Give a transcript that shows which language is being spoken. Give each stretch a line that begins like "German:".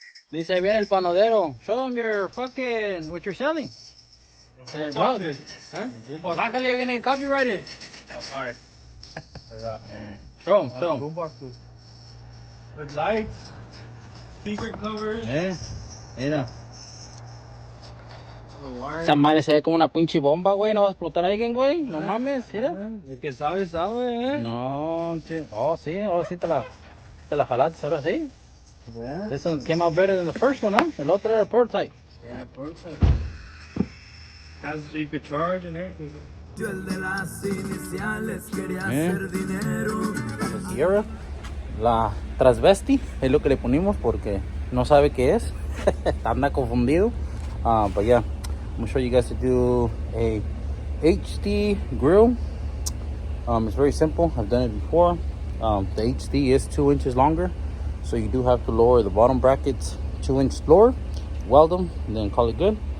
Spanish: Dice bien el panadero.
English: Show them your fucking what you're selling.
Spanish: No. Huh? Bájale viene copyrighted.
English: Alright. Show them. With lights, speaker covers.
Spanish: Mira. Esa madre se ve como una pinche bomba, güey. No va a explotar a alguien, güey. No mames, mira. El que sabe, sabe, No, oh sí, te la jalaste, ahora sí.
English: Yeah. This one came out better than the first one, huh?
Spanish: El otro era el prototype.
English: Yeah, perfect. Has you could charge and everything.
Spanish: La Sierra, la trasvesti es lo que le ponimos porque no sabe qué es. Anda confundido.
English: But yeah, I'm gonna show you guys to do a HD grill. It's very simple. I've done it before. The HD is 2 inches longer, so you do have to lower the bottom brackets 2 inches lower, weld them, and then call it good.